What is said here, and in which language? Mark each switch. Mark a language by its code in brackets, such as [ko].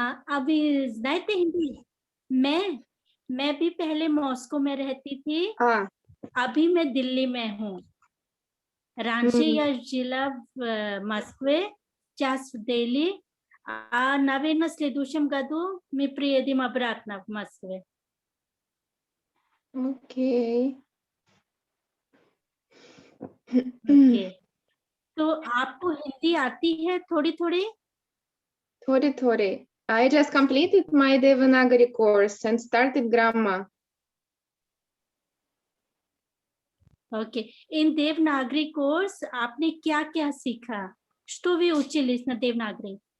[hi] अभी [ru] знаете [hi] हिंदी? मैं भी पहले मॉस्को में रहती थी. अभी मैं दिल्ली में हूँ. [ru] Раньше я жила в Москве, сейчас в Дели. Наверное, в следующем году мы приедем обратно в Москву. [en] Okay. Okay. [hi] तो आपको हिंदी आती है थोड़ी थोड़ी? थोड़ी. [en] I just completed my Devanagari course and started grammar. Okay. In Devanagari course [hi] आपने क्या क्या सीखा? [ru] Что вы учились на Devanagari?